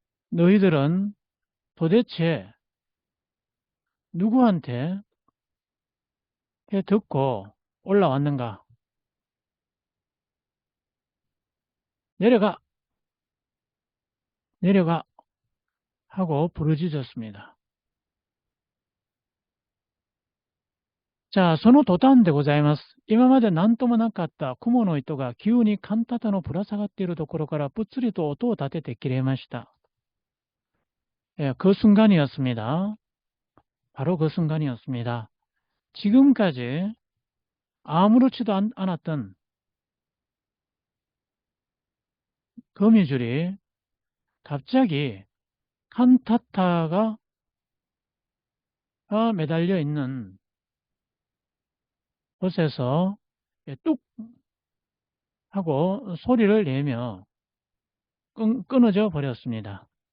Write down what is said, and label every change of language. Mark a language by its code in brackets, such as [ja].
[ko] 너희들은 도대체 누구한테 듣고 올라왔는가? 내려가 하고 부르짖었습니다. [ja] 자, その途端でございます。今まで何ともなかった雲の糸が急にカンタタのぶら下がっているところからぷっつりと音を立てて切れました。 [ko] 그 순간이었습니다. 바로 그 순간이었습니다. 지금까지 아무렇지도 않았던 거미줄이 갑자기 칸타타가 매달려 있는 곳에서 뚝 하고 소리를 내며 끊어져 버렸습니다.